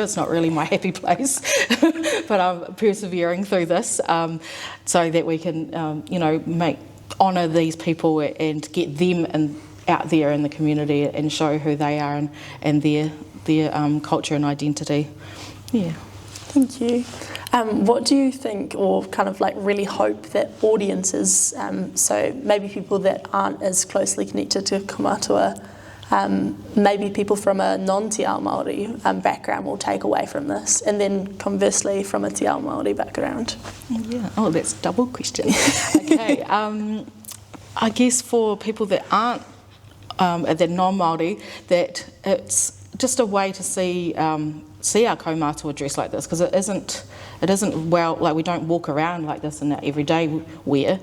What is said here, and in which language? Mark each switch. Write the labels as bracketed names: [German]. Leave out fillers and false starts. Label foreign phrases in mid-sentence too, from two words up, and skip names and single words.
[English] It's not really my happy place. But I'm persevering through this so that we can, you know, honour these people and get them out there in the community and show who they are and their culture and identity. Yeah. Thank you. What do you think, or kind of like really hope that audiences, so maybe people that aren't as closely connected to kaumātua, maybe people from a non- [Māori] te ao Māori [English] background will take away from this, and then conversely from a [Māori] te ao Māori [English] background? Yeah, oh, that's a double question. Okay, I guess for people that aren't, that non-Māori, that it's just a way to see our kaumātua dress like this, because it isn't well, like we don't walk around like this in our everyday wear.